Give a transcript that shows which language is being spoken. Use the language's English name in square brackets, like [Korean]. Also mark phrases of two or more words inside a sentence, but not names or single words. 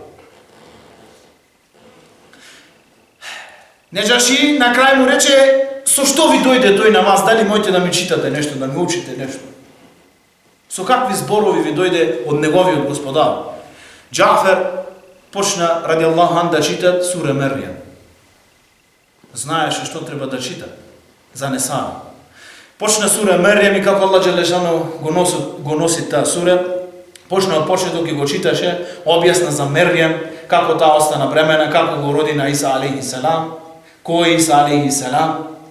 [Macedonian] Неџаши на крај му рече, со што ви дојде тој на вас, дали можете да ми читате нешто, да ми учите нешто? Со какви зборови ви дојде од неговиот господар? Џафар почна, [Arabic] رضي الله عنه, [Macedonian] да читат сура Мерјем. Знаеше што треба да чита за Несаа. Почна сура Мерјем и како [Arabic] الله جل شأنه [Macedonian] го носи таа сура, почна од почеток и го читаше, објасна за Мерјем, како таа остана бремена, како го роди на Иса алейхиссалам, кој е Иса алейхиссалам.